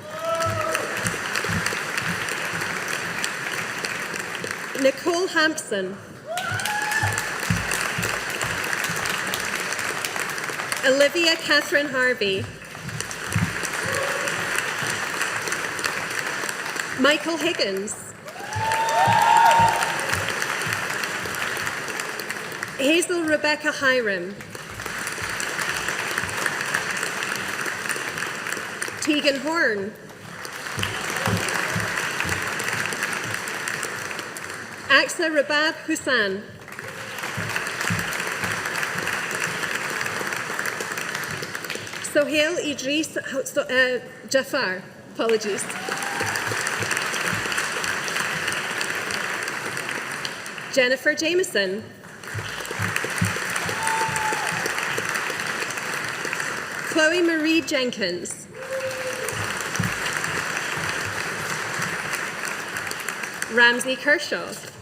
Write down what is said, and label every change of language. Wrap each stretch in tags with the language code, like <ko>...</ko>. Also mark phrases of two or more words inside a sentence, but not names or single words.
<en>Nicole Hampson. Olivia Catherine Harvey. Michael Higgins. Hazel Rebecca Hiram. Tegan Horn. Aksa Rabab Hussan. Sohail Idris Jafar. Apologies. Jennifer Jameson. Chloe Marie Jenkins. Ramsey Kershaw.</en>